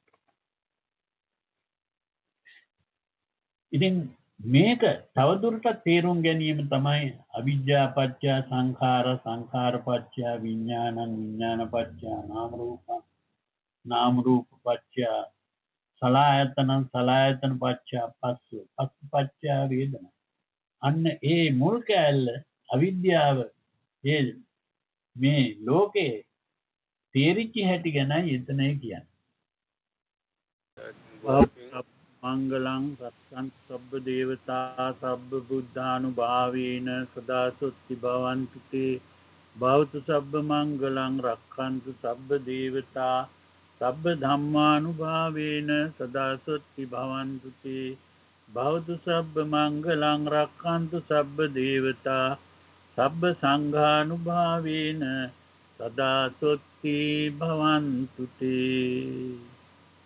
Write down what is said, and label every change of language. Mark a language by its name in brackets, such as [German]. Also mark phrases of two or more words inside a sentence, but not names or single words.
[Sinhala] ඉතින් මේක තවදුරටත් තේරුම් ගැනීම තමයි [Pali] අවිද්‍යා පත්‍ය සංඛාර සංඛාර පත්‍ය විඥානං විඥාන පත්‍ය නාම රූපං නාම රූප පත්‍ය සලආයතනං සලආයතන පත්‍ය පස්ස පස්ස පත්‍ය වේදනා. [Sinhala] අන්න ඒ මුල් කැලල අවිද්‍යාව ඒ මේ ලෝකේ තේරිච්ච හැටි ගැනයි එතනයි කියන්නේ. [Pali] මංගලං සත්තං සබ්බ දේවතා සබ්බ බුද්ධානුභාවේන සදා සොත්ති භවන්තු තේ භවතු සබ්බ මංගලං රක්ඛන්තු සබ්බ දේවතා සබ්බ ධම්මානුභාවේන සදා සොත්ති භවන්තු තේ භවතු සබ්බ මංගලං රක්ඛන්තු සබ්බ දේවතා සබ්බ සංඝානුභාවේන සදා සොත්ති භවන්තු තේ.